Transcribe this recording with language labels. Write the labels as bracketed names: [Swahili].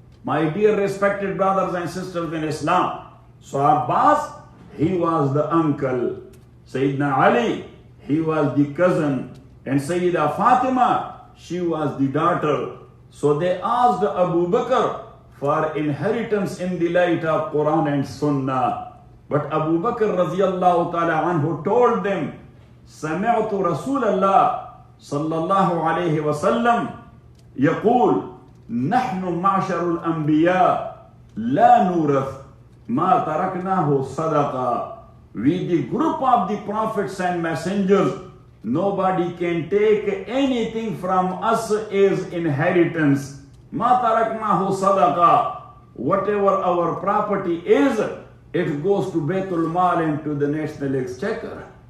[English] My dear respected brothers and sisters in Islam. So Abbas, he was the uncle. Sayyidina Ali, he was the cousin, and Sayyida Fatima, she was the daughter. So they asked Abu Bakr for inheritance in the light of Quran and Sunnah. But Abu Bakr radiallahu ta'ala anhu told them, [Arabic] سمعت رسول الله صلى الله عليه وسلم يقول نحن معشر الأنبياء لا نورث ما تركناه صدقة. [English] We, the group of the prophets and messengers, nobody can take anything from us as inheritance. [Arabic] ما تركناه صدقة. [English] Whatever our property is, it goes to Baitul Mal and to the National Exchequer.